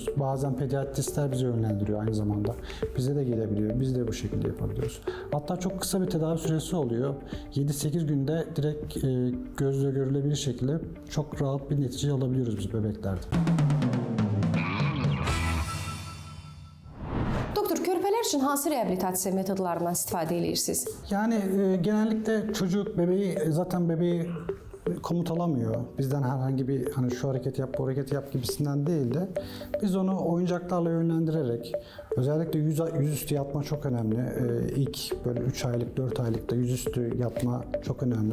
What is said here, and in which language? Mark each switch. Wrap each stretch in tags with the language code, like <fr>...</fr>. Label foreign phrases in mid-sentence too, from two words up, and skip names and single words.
<tr>Bazen pediatristler bizi yönlendiriyor aynı zamanda. Bize de gelebiliyor, biz de bu şekilde yapabiliyoruz. Hatta çok kısa bir tedavi süresi oluyor. 7-8 günde direkt gözle görülebilir şekilde çok rahat bir netice alabiliyoruz biz bebeklerde.</tr> <az>Doktor, körpələr üçün hansı reabilitasiya metodlarından istifadə edirsiniz?</az> <tr>Yani genellikle çocuk zaten bebeği komut alamıyor. Bizden herhangi bir hani şu hareket yap, bu hareket yap gibisinden değil de biz onu oyuncaklarla yönlendirerek, özellikle yüzüstü yatma çok önemli. İlk böyle 3 aylık, 4 aylıkta yüzüstü yatma çok önemli.</tr>